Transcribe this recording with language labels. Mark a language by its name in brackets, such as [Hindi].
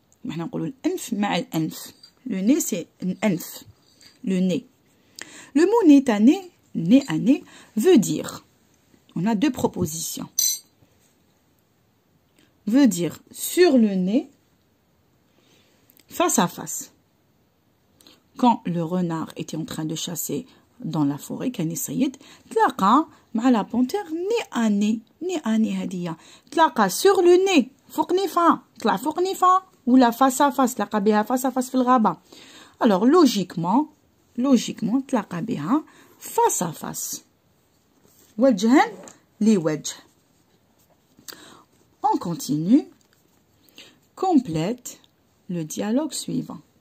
[Arabic] احنا نقولوا الأنف مع الأنف. [French] Le nez c'est [Arabic] الأنف. [French] Le nez. Le mot nez à nez veut dire, on a deux propositions, veut dire sur le nez, face à face. Quand le renard était en train de chasser dans la forêt, [Arabic] كان يصيد, تلاقى مع [French] la panthère nez à nez. Nez à nez [Arabic] هدية. تلاقى [French] sur le nez, [Arabic] فوق نيفا, طلع فوق نيفا, ولا [French] face à face, [Arabic] تلاقى بها face à face في الغابة. [French] Alors logiquement, [Arabic] تلاقى بها [French] face à face. [Arabic] وجها لوجه. [French] On continue. Complète le dialogue suivant.